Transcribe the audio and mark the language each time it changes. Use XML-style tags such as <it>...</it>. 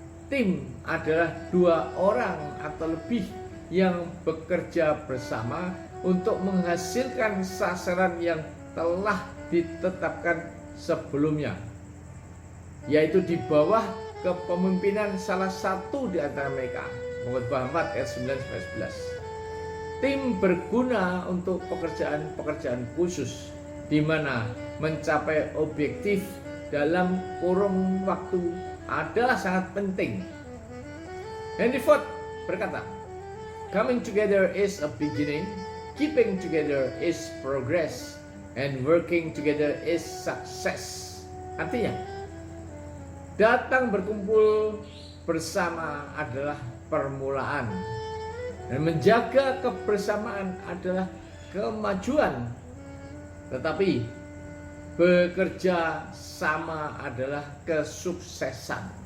<id>Tim adalah dua orang atau lebih yang bekerja bersama untuk menghasilkan sasaran yang telah ditetapkan sebelumnya, yaitu di bawah kepemimpinan salah satu di antara mereka. Pengkhotbah 4 ayat 9-11. Tim berguna untuk pekerjaan-pekerjaan khusus, di mana mencapai objektif dalam kurun waktu adalah sangat penting.</id> <en>Henry Ford</en> <id>berkata,</id> <en>"Coming together is a beginning, keeping together is progress, and working together is success."</en> <id>Artinya, datang berkumpul bersama adalah permulaan, dan menjaga kebersamaan adalah kemajuan. Tetapi bekerja sama adalah kesuksesan.</id>